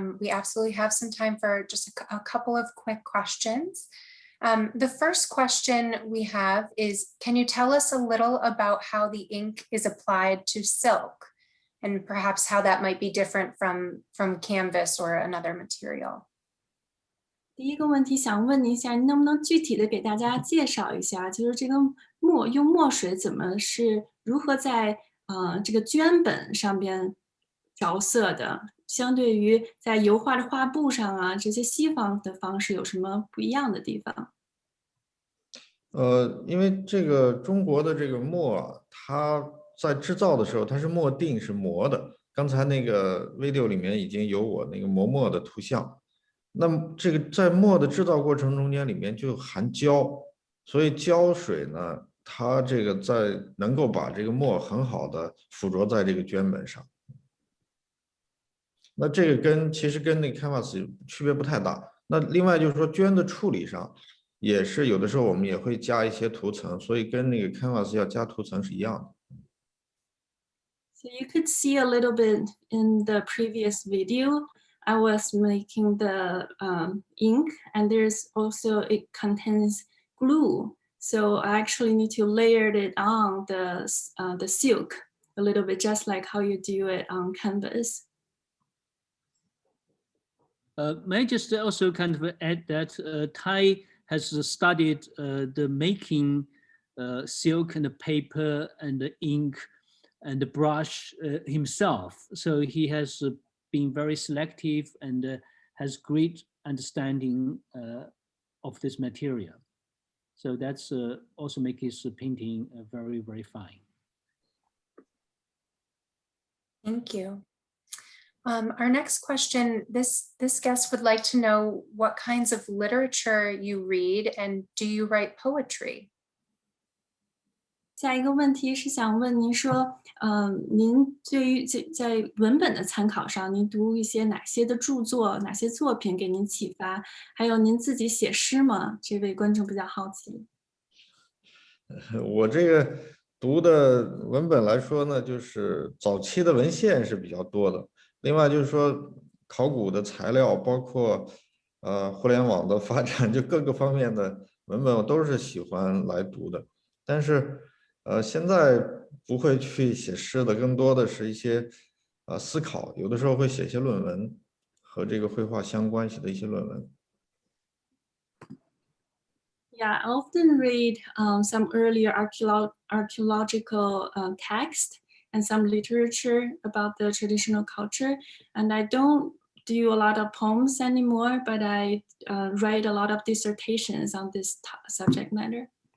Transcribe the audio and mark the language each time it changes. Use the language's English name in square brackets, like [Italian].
[English] We absolutely have some time for just a couple of quick questions. The first question we have is, can you tell us a little about how the ink is applied to silk and perhaps how that might be different from canvas or another material? [Chinese] 第一个问题想问您一下，您能不能具体的给大家介绍一下，就是这个用墨水如何在这个绢本上边着色的，相对于在油画的画布上啊，这些西方的方式有什么不一样的地方？因为这个中国的这个墨啊，它在制造的时候它是墨定是磨的，刚才那个 video 里面已经有我那个磨墨的图像。那么这个在墨的制造过程中间里面就含胶，所以胶水呢，它这个能够把这个墨很好的附着在这个绢本上。那这个其实跟那个 canvas 区别不太大。那另外就是说绢的处理上，也是有的时候我们也会加一些涂层，所以跟那个 canvas 要加涂层是一样的。 [English] So you could see a little bit in the previous video. I was making the ink, and it contains glue. So I actually need to layer it on the silk a little bit, just like how you do it on canvas. May I just also kind of add that Tai has studied the making silk and the paper and the ink and the brush himself. So he has been very selective and has great understanding of this material. So that's also make his painting very fine. Thank you. Our next question, this guest would like to know what kinds of literature you read and do you write poetry? [Chinese] 下一个问题是想问您说，您对于在文本的参考上，您读一些哪些的著作，哪些作品给您启发？还有您自己写诗吗？这位观众比较好奇。我这个读的文本来说呢，就是早期的文献是比较多的。另外就是说，考古的材料，包括互联网的发展，就各个方面的文本，我都是喜欢来读的。但是现在不会去写诗的，更多的是一些思考，有的时候会写一些论文，和这个绘画相关系的一些论文。 [English] Yeah, I often read some earlier archaeological text and some literature about the traditional culture. And I don't do a lot of poems anymore, but I write a lot of dissertations on this subject matter.